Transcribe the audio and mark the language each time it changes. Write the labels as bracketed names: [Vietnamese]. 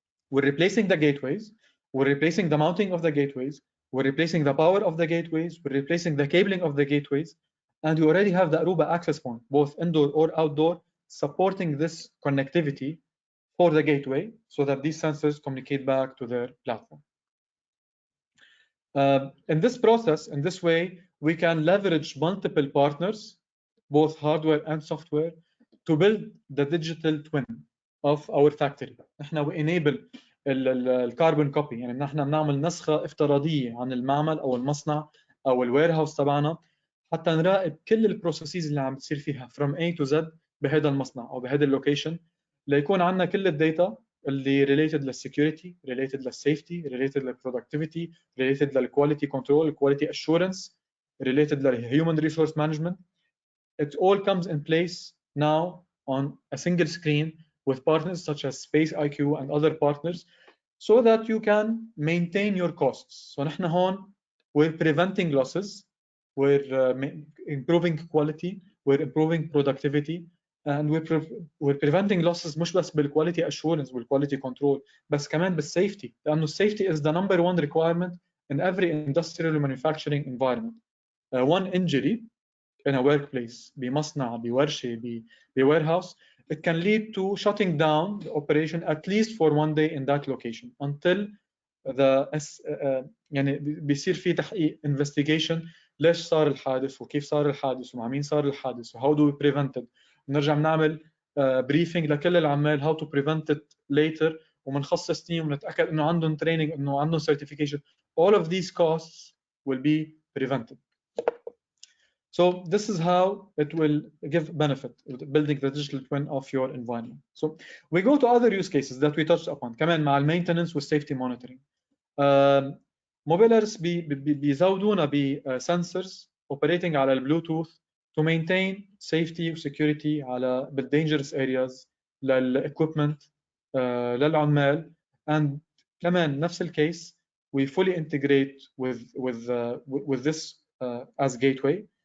[English] We're replacing the gateways, we're replacing the mounting of the gateways, we're replacing the power of the gateways, we're replacing the cabling of the gateways, and we already have the Aruba access point, both indoor or outdoor, supporting this connectivity for the gateway so that these sensors communicate back to their platform. In this process, in this way, we can leverage multiple partners, both hardware and software, to build the digital twin of our factory. [Arabic] نحن [English] we enable [Arabic] الكاربون كوبي يعني نحن بنعمل نسخة افتراضية عن المعمل أو المصنع أو الوير هاوس تبعنا حتى نراقب كل البروسيسز اللي عم بتصير فيها [English] from A to Z [Arabic] بهذا المصنع أو بهذا اللوكيشن ليكون عندنا كل الداتا اللي related للسكيورتي, related للسيفتي, related للبرودكتيفيتي, related للكواليتي كنترول, quality assurance, related للhuman resource management. [English] It all comes in place now on a single screen with partners such as Space IQ and other partners so that you can maintain your costs. So [Arabic] نحن هون [English] we're preventing losses, we're improving quality, we're improving productivity, and we're preventing losses [Arabic] مش بس [English] بالquality assurance والquality control [Arabic] بس كمان [English] بالsafety لأنه safety is the #1 requirement in every industrial manufacturing environment. One injury in a workplace [Arabic] بمصنع بورشة [English] بwarehouse, it can lead to shutting down the operation at least for one day in that location until the [Arabic] يعني بيصير في تحقيق [English] investigation [Arabic] ليش صار الحادث وكيف صار الحادث [English] ومع مين صار الحادث وهاو do we prevent it. [Arabic] بنرجع بنعمل briefing لكل العمال [English] how to prevent it later [Arabic] وبنخصص team ونتاكد انه عندهم training انه عندهم certification. [English] All of these costs will be prevented. So this is how it will give benefit building the digital twin of your environment. So we go to other use cases that we touched upon [Arabic] كمان مع المينتنس [English] والsafety monitoring. [Arabic] موبيلرز بيزودونا بسنسرز [English] operating على البلوتوث to maintain safety وsecurity على بالdangerous areas للequipment للعمال, and [Arabic] كمان نفس الكيس [English] we fully integrate with this as gateway.